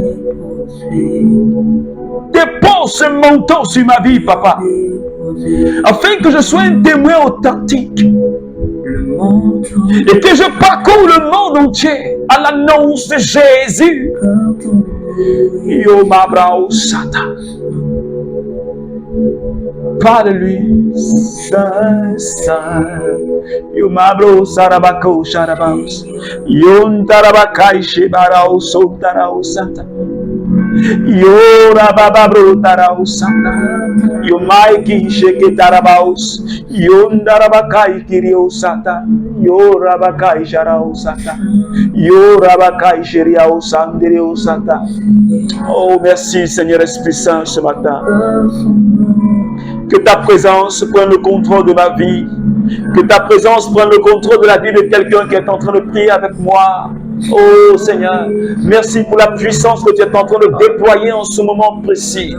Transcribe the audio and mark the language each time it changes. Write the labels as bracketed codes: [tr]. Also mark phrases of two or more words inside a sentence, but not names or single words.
[fr] Dépose ce manteau sur ma vie, papa, afin que je sois un témoin authentique et que je parcours le monde entier à l'annonce de Jésus. Yo Mabrao Sata. Parle-lui, Saint, Saint. Yo Mabro Sarabako Sharabaus. Yon Tarabakai Shebarao Sotarao Sata. Yo Rabababro Tarao Sata. Yo Maiki Sheke Tarabaus. Yon Darabakai Kirio Sata. Yo Rabakai Sharao Sata. Yo Rabakai Sheriao Sanderio Sata. Oh, merci Seigneur Esprit Saint ce matin. Que ta présence prenne le contrôle de ma vie. Que ta présence prenne le contrôle de la vie de quelqu'un qui est en train de prier avec moi. Oh Seigneur, merci pour la puissance que tu es en train de déployer en ce moment précis.